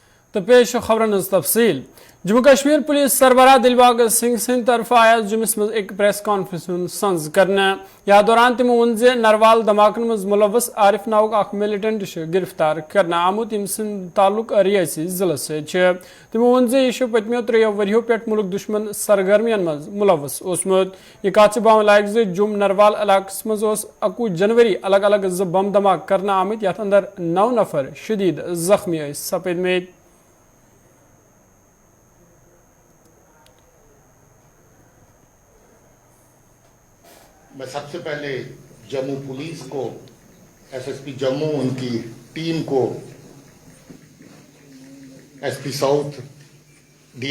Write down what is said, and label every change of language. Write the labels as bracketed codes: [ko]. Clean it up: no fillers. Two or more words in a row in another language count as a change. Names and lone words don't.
[ks] تو پیش خبرن ہز تفصیل جموں کشمیر پولیس سربراہ دلباغ سنگھ سند طرف آیا جمس مز ایک پریس کانفرنس سنز کرنا یا دوران تمو ون نروال دھماکن مز ملوث عارف ناؤک اخ ملٹنٹ گرفتار کرنا آمت یم سند تعلق ریاسی ضلع سے تمو ون یہ پتمو 3 وریو پہ ملک دشمن سرگرمین مز ملوث اوسمت یہ کت بام لائق جم نروال علاقس مز 21 جنوری الگ الگ بم دھماک کرنا آمت یت اندر 9 نفر شدید زخمی سپدمت. [ur] میں سب سے پہلے جموں پولیس کو ایس ایس پی جموں ان کی ٹیم کو ایس پی ساؤتھ ڈی